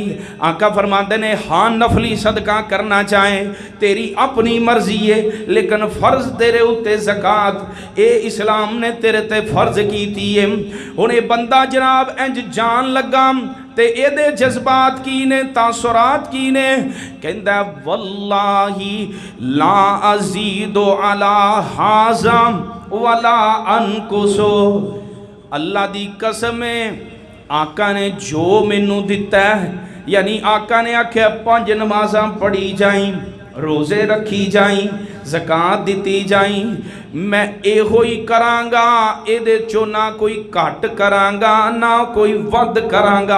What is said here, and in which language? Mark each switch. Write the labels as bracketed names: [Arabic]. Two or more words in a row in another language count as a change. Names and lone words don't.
[Punjabi] آقا فرماتے نے ہاں نفلی صدقہ کرنا چاہے تیری اپنی مرضی ہے، لیکن فرض تیرے اتے زکات یہ اسلام نے تیرے تے فرض کی ہے. ہن یہ بندہ جناب انج جان لگا تے ایدے جذبات کی نے، تاثرات کی نے. [Arabic] कहंदा والله لا أزيد على هذا ولا أنقص. [Punjabi] اللہ دی قسم ہے، آقا نے جو مینوں دتا ہے، یعنی آقا نے آکھیا 5 نمازاں پڑھی جائیں، روزے رکھی جائیں، زکات دتی جائیں، میں ایہو ای کراں گا، ایدے چوں نہ کوئی گھٹ کراں گا نہ کوئی ودھ کراں گا.